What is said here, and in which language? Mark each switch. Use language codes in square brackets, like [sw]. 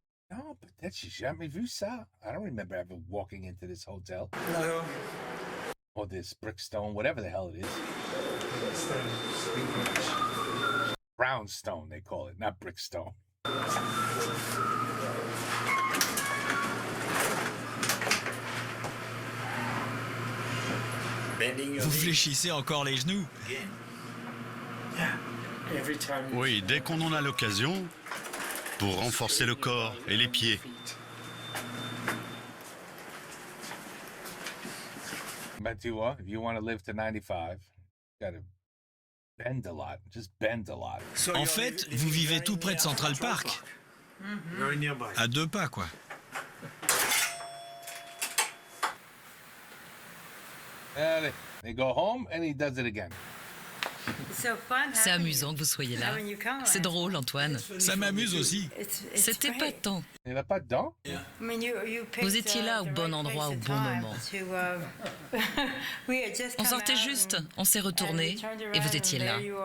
[fr] Non, peut-être j'ai jamais vu ça. [en] I don't remember ever walking into this hotel. No. Or this brickstone, whatever the hell it is. Brownstone, they call it, not brickstone. [fr] Vous fléchissez encore les genoux. Oui, dès qu'on en a l'occasion, pour renforcer le corps et les pieds. [en] But [fr] tu vois, [en] if you want to live to 95, you gotta bend a lot. Just bend a lot. [fr] En fait, vous vivez tout près de Central Park. À 2 pas, quoi. [en] And they go home and he does it again. [fr] C'est amusant que vous soyez là. C'est drôle, Antoine. Ça m'amuse aussi. C'est épatant. Il n'a pas de dents? Vous étiez là au bon endroit au bon moment. On sortait juste, on s'est retourné et vous étiez là.